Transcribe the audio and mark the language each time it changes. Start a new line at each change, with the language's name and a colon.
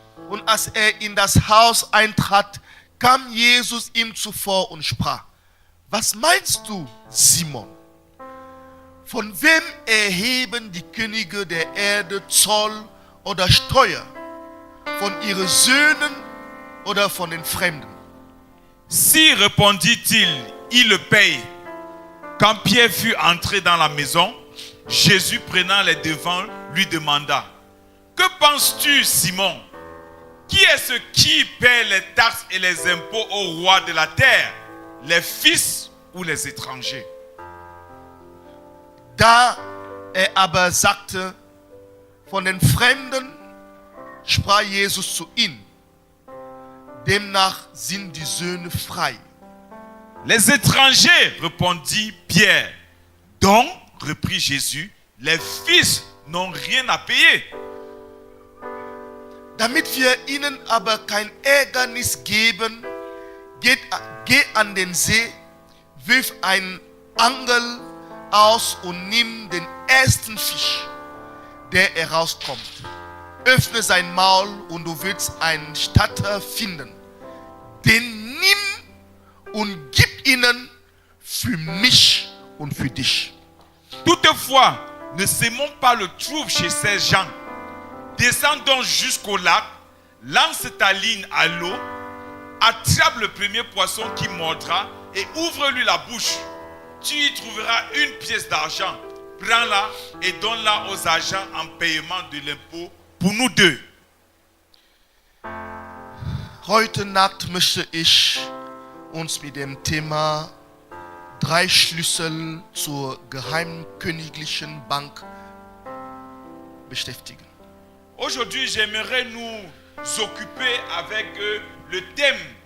German: Und als er in das Haus eintrat, kam Jesus ihm zuvor und sprach: Was meinst du, Simon? Von wem erheben die Könige der Erde Zoll oder Steuer? Von ihren Söhnen oder von den Fremden?
French: Si, répondit-il, il le paye. Quand Pierre fut entré dans la maison, Jésus, prenant les devants, lui demanda: Que penses-tu, Simon? Qui est-ce qui paie les taxes et les impôts au roi de la terre, les fils ou les étrangers?
German: Da er aber sagte, von den Fremden, sprach Jesus zu ihm: Demnach sind die Söhne frei.
French: Les étrangers, répondit Pierre. Donc, reprit Jésus, les fils n'ont rien à payer.
German: Damit wir ihnen aber kein Ärgernis geben, geh an den See, wirf einen Angel aus und nimm den ersten Fisch, der herauskommt. Öffne sein Maul und du wirst einen Statter finden. Den nimm und gib ihnen für mich und für dich.
French: Toutefois, ne sèmons pas le trouble chez ces gens. Descends donc jusqu'au lac, lance ta ligne à l'eau, attrape le premier poisson qui mordra et ouvre-lui la bouche. Tu y trouveras une pièce d'argent. Prends-la et donne-la aux agents en paiement de l'impôt pour nous deux.
German: Heute Nacht möchte ich uns mit dem Thema 3 Schlüssel zur geheimen königlichen Bank beschäftigen.
French: Aujourd'hui, j'aimerais nous occuper avec le thème